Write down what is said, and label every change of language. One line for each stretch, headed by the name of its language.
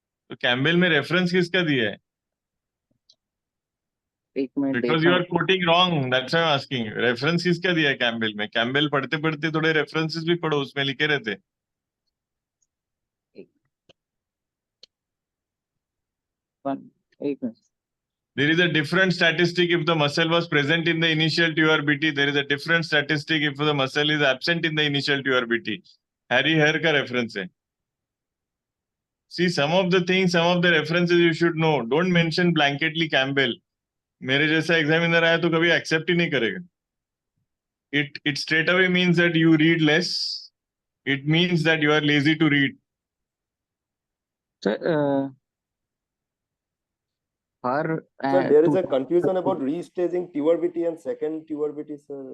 Hindi: तो कैम्बेल में रेफरेंस किसका दिया है?
English: Because you are quoting wrong. That's why I'm asking you.
Hindi: Reference किसका दिया है कैम्बेल में? कैम्बेल पढ़ते पढ़ते थोड़े references भी पढ़ो, उसमें लिखे रहते.
English: There is a different statistic if the muscle was present in the initial TURBT. There is a different statistic if the muscle is absent in the initial TURBT. Harry Hare
Hindi: का reference है.
English: See, some of the things, some of the references you should know. Don't mention blanketly Campbell.
Hindi: मेरे जैसा examiner आया तो कभी accept ही नहीं करेगा.
English: It straight away means that you read less. It means that you are lazy to read. So, Sir, there is a confusion about restaging TURBT and second TURBT, sir.